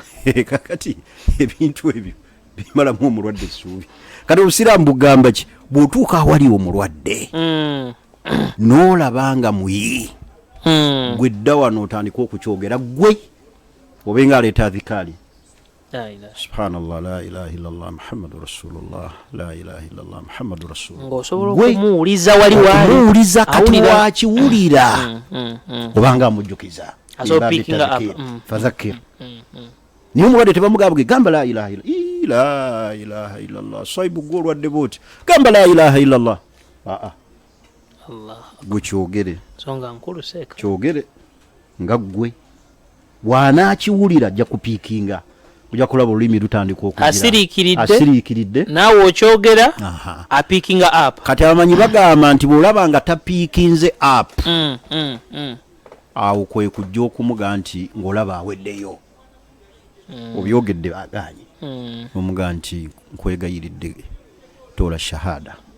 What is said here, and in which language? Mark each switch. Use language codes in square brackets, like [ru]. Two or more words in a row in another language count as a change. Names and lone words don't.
[lg] kakati ebintu ebyo bimalamu omulwadde essuubi. Kati obusiraamu bugamba ki bw'otuuka awali omulwadde n'olabanga muyi gwe dda wano otandika okukyogera gwe obenga aleeta adhikaali [ar] سبحان الله لا إله إلا الله محمد رسول الله لا إله إلا الله محمد رسول الله [lg] ng'osobola okumuwuliza wali wali omuwuliza kati wakiwulira obanga amujjukiza fadhakir niye omulwadde tebamugamba gamba [ar] لا إله إلا الله [lg] saibu gwe olwadde booti gamba [ar] لا إله إلا الله [lg] gwe kyogere songa nkulu seeka kyogere nga ggwe bw'anaakiwulira ajja kupiikinga ojja kulaba olulimi lutandika okugira asiriikiridde naawe okyogera apiikinga up. Kati abamanyi bagamba nti bw'olaba nga tapiikinze up awo kwe kujja okumuga nti ng'olaba aweddeyo obyogedde baganye omuga nti nkwegayiridde tola shahada